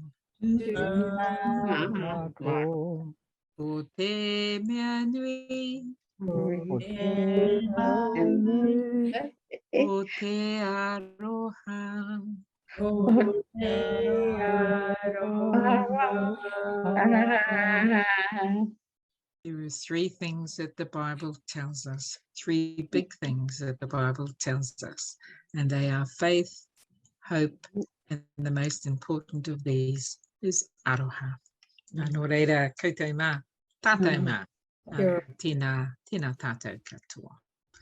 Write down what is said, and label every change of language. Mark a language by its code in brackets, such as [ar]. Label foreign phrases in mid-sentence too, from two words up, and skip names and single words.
[mi] o te mea nui, o te aroha, [en] There are 3 things that the Bible tells us, 3 big things that the Bible tells us, and they are faith, hope, and the most important of these is aroha. [mi] Nō reira, koutou mā, tātou mā, tēnā tātou katoa.